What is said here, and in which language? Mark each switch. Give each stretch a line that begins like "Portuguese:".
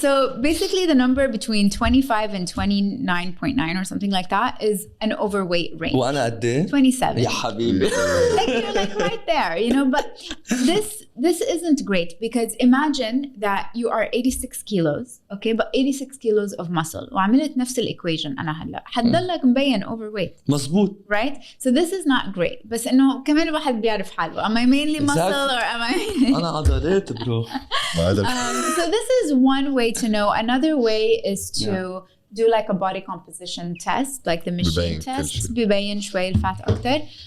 English: so basically the number between 25 and 29.9 or something like that is an overweight range.
Arabic: وأنا قد إيه
English: 27.
Arabic: يا حبيبي
English: Like you're like right there, you know, but this isn't great because imagine that you are 86 kilos, okay, but 86 kilos of muscle.
Arabic: وعملت نفس equation أنا هلا حتضلك مبين overweight, مزبوط
English: right? So this is not great. بس إنه كمان الواحد بيعرف حاله. Am I mainly muscle or am I?
Arabic: أنا عضلات برو
English: So this is one way to know. Another way is to do like a body composition test, like the machine test.
Arabic: بيبين شوي الفات أكتر.